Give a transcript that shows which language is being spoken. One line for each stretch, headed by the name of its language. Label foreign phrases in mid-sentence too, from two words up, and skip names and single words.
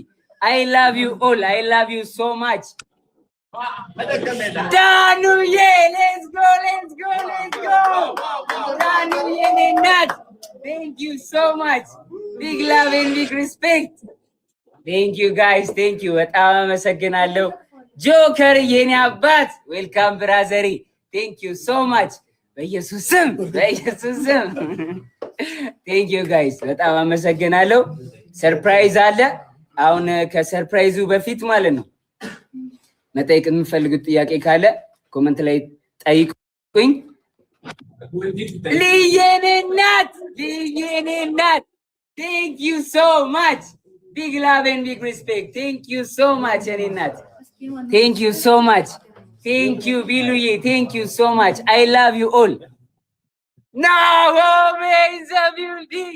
English: I love you all. I love you so much. Danuye, let's go. Danuye Nenat. Thank you so much. Big love and big respect. Thank you guys. Thank you.
Amharic: በጣም አመሰግናለሁ። ጆከር የኔ አባት
English: welcome brother Thank you so much.
Amharic: በኢየሱስ ስም
English: Thank you guys.
Amharic: በጣም አመሰግናለሁ። ሰርፕራይዝ አለ። አሁን ከሰርፕራይዙ በፊት ማለት ነው መጠየቅ የምፈልጉት ጥያቄ ካለ ኮሜንት ላይ ጠይቁኝ። ልየኔ እናት
English: Thank you so much. Big love and big respect. Thank you so much, Aninat. Thank you so much. Thank you, Biluye. Thank you so much. I love you all. Naomi in the building.